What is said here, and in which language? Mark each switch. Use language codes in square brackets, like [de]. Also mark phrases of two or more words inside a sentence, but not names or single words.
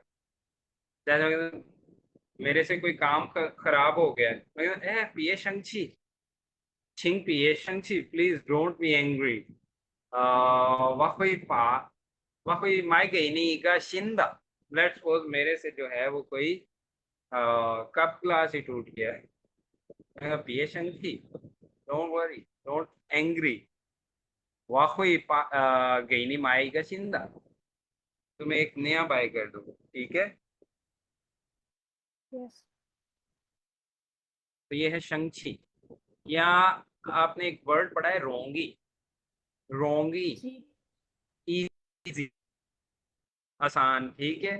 [hi] जैसे मेरे से कोई काम खराब हो गया है, मैं कहता, ए [zh] 别生气，请别生气, [en] please don't be angry. [zh] 我会把 [en] let's suppose [hi] मेरे से जो है वो कोई कप ग्लास ही टूट गया है, मैं [zh] 别生气, [en] don't worry, don't angry. [zh] 我会给你买一个新的, [hi] तुम्हें एक नया बाय कर दूंगा, ठीक है। यस तो ये है शंगची। या आपने एक वर्ड पढ़ा है रोंगी, रोंगी, जी इजी, आसान, ठीक है।